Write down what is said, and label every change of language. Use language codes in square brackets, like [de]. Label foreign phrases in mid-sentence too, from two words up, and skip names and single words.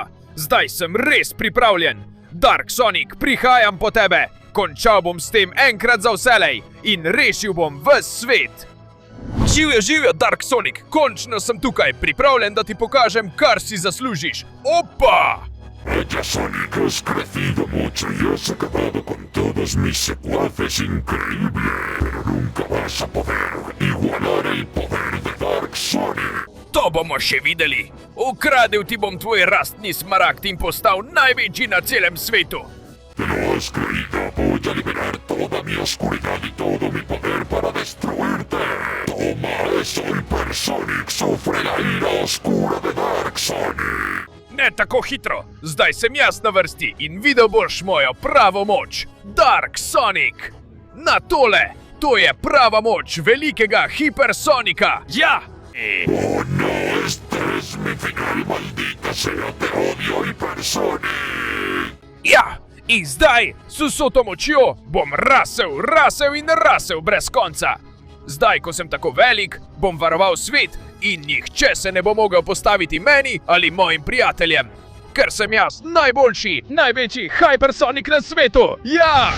[sl] Zdaj sem res pripravljen. Dark Sonic, prihajam po tebe. Končal bom s tem enkrat za vselej in rešil bom ves svet. Živjo, živjo, Dark Sonic. Končno sem tukaj, pripravljen, da ti pokažem, kar si zaslužiš. Opa! [es] Vaya Sonic, has crecido mucho y has acabado con todos mis secuaces increíble. Pero nunca vas a poder igualar el poder de Dark Sonic. [sl] To bomo še videli. Ukradel ti bom tvoj rastni smaragd in postal največji na celem svetu. [es] ¿Te lo has creído? Voy a liberar toda mi oscuridad y todo mi poder para destruirte. Toma eso, Hipersonic, sufre la ira oscura de Dark Sonic. [sl] Ne tako hitro. Zdaj sem jaz na vrsti in videl boš mojo pravo moč. Dark Sonic. Na tole. To je prava moč velikega Hipersonika. Ja! [es] Oh no, este es mi final, maldita sea, te odio, Hipersonic. [sl] Ja! In zdaj, s vso to močjo, bom rasel in rasel brez konca. Zdaj, ko sem tako velik, bom varoval svet in nihče se ne bo mogel postaviti meni ali mojim prijateljem. Ker sem jaz najboljši, največji Hipersonik na svetu.